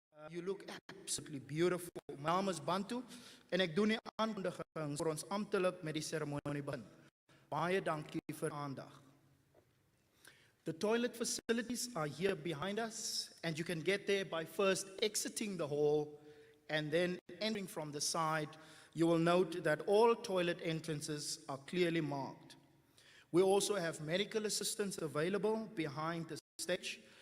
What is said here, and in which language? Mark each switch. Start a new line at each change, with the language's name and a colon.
English: You look absolutely beautiful.
Afrikaans: My naam is Bantu en ek doen die aankondiging vir ons amptelik met die seremonie begin. Baie dankie vir aandag.
English: The toilet facilities are here behind us, and you can get there by first exiting the hall and then entering from the side. You will note that all toilet entrances are clearly marked. We also have medical assistance available behind the stage.